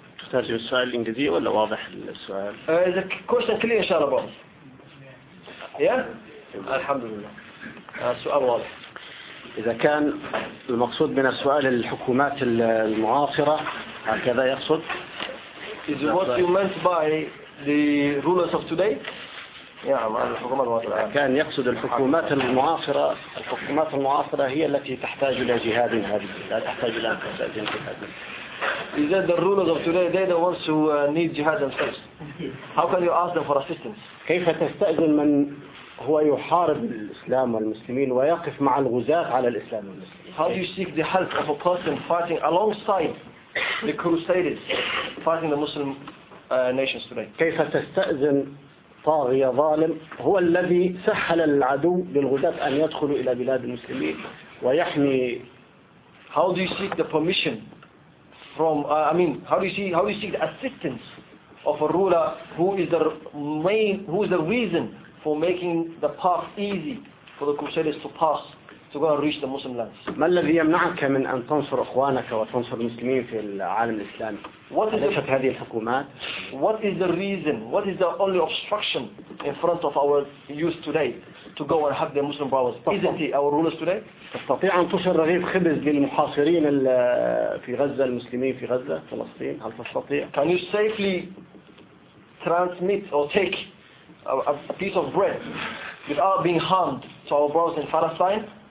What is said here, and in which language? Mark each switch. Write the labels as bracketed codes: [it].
[ar] تترجم السؤال الإنجليزي ولا واضح السؤال؟ إذا كوشن كلي إن شاء الله بعض. يا الحمد لله. السؤال واضح. إذا كان المقصود من السؤال الحكومات المعاصرة هكذا يقصد؟ [en] Is what you meant by the rulers of today؟ [ar] نعم الحكومات المعاصرة. كان يقصد الحكومات المعاصرة، الحكومات المعاصرة هي التي تحتاج إلى جهاد هذه، لا تحتاج إلى جهاد هذه. [en] Is that the rulers of today, they're the ones who need jihad themselves. How can you ask them for assistance? [ar] كيف تستأذن من هو يحارب الإسلام والمسلمين ويقف مع الغزاة على الإسلام والمسلمين؟ [en] How do you seek the help of a person fighting alongside the crusaders fighting the Muslim nations today? [ar] كيف تستأذن طاغية ظالم هو الذي سهل العدو للغزاة أن يدخلوا إلى بلاد المسلمين ويحمي؟ [en] How do you seek the permission from how do you seek the assistance of a ruler who is the main, who is the reason for making the path easy for the crusaders to pass to go and reach the Muslim lands? [ar] ما الذي يمنعك من أن تنصر إخوانك وتنصر المسلمين في العالم الإسلامي؟ ليست هذه الحكومات. [en] What is the reason? What is the only obstruction in front of our youth today to go and help the Muslim brothers? Isn't it our rulers today? [ar] تستطيع أن تنشر رغيف خبز للمحاصرين في غزة، المسلمين في غزة فلسطين، هل تستطيع؟ [en] Can you safely transmit or take a piece of bread without being harmed to our brothers in Palestine?